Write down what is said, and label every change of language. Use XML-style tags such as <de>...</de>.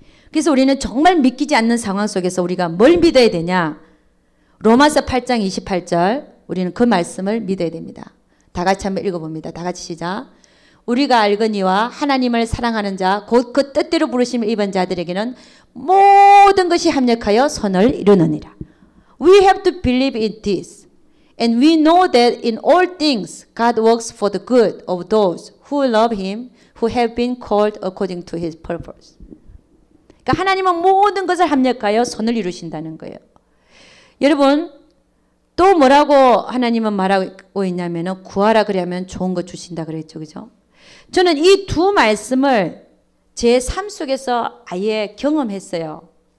<ko>그래서 우리는 정말 믿기지 않는 상황 속에서 우리가 뭘 믿어야 되냐? 로마서 8장 28절, 우리는 그 말씀을 믿어야 됩니다. 다 같이 한번 읽어봅니다. 다 같이 시작. 우리가 알거니와 하나님을 사랑하는 자, 곧 그 뜻대로 부르심을 입은 자들에게는 모든 것이 합력하여 선을 이루느니라.</ko> <en>We have to believe in this. And we know that in all things God works for the good of those who love Him, who have been called according to His purpose.</en> <ko>그러니까 하나님은 모든 것을 합력하여 선을 이루신다는 거예요. 여러분, 또 뭐라고 하나님은 말하고 있냐면, 구하라 그러면 좋은 거 주신다 그랬죠. 그죠? 저는 이 두 말씀을 제 삶 속에서 아예 경험했어요.</ko>